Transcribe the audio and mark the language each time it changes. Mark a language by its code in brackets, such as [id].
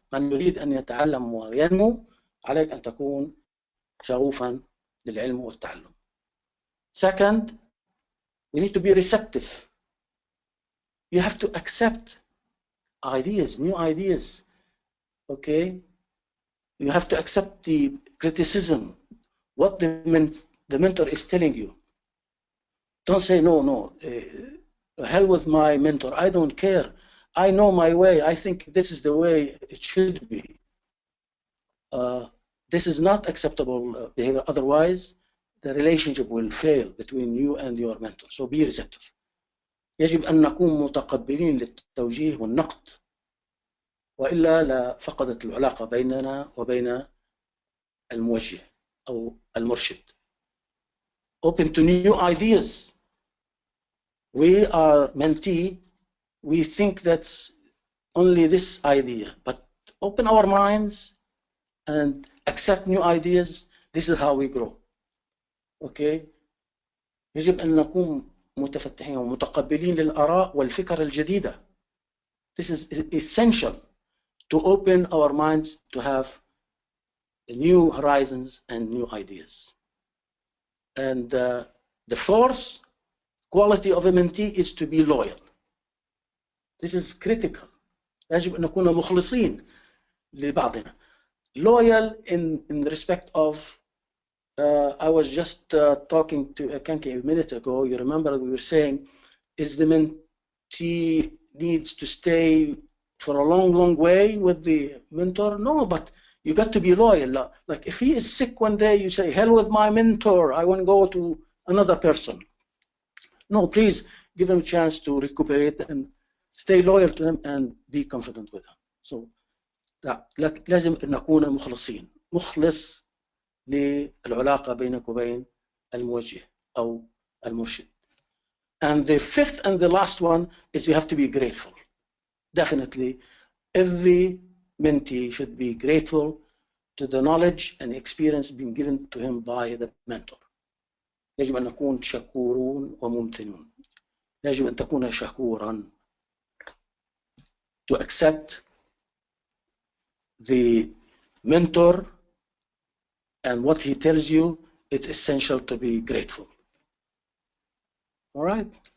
[ar] من يريد أن يتعلم وينمو عليك أن تكون شغوفا للعلم والتعلم. [en] Second, we need to be receptive. You have to accept ideas, new ideas. Okay? You have to accept the criticism, what the mentor is telling you. Don't say, no, hell with my mentor, I don't care. I know my way, I think this is the way it should be. This is not acceptable behavior, otherwise the relationship will fail between you and your mentor. So be receptive. [ar] يجب أن نكون متقبلين للتوجيه والنقد، وإلا لفقدت العلاقة بيننا وبين الموجه أو المرشد. [en] Open to new ideas. We are mentee, we think that's only this idea, but open our minds and accept new ideas. This is how we grow. Okay? [ar] يجب أن نكون متفتحين ومتقبلين للآراء والفكر الجديدة. [en] This is essential to open our minds to have new horizons and new ideas. And the fourth quality of a mentee is to be loyal. This is critical. [ar] يجب أن نكون مخلصين لبعضنا. [en] Loyal in respect of I was just talking to Kanki a minute ago. You remember we were saying, is the mentee needs to stay for a long way with the mentor? No, but you got to be loyal. Like if he is sick one day, you say, hell with my mentor, I want to go to another person. No, please give him a chance to recuperate and stay loyal to him and be confident with him. So [ar] لازم نكون مخلصين. مخلص للعلاقة بينك وبين الموجه أو المرشد. [en] And the fifth and the last one is you have to be grateful. Definitely, every mentee should be grateful to the knowledge and experience being given to him by the mentor. [ar] يجب أن نكون شكورون وممتنون. يجب أن تكون شكورا. [en] To accept the mentor and what he tells you, it's essential to be grateful. All right?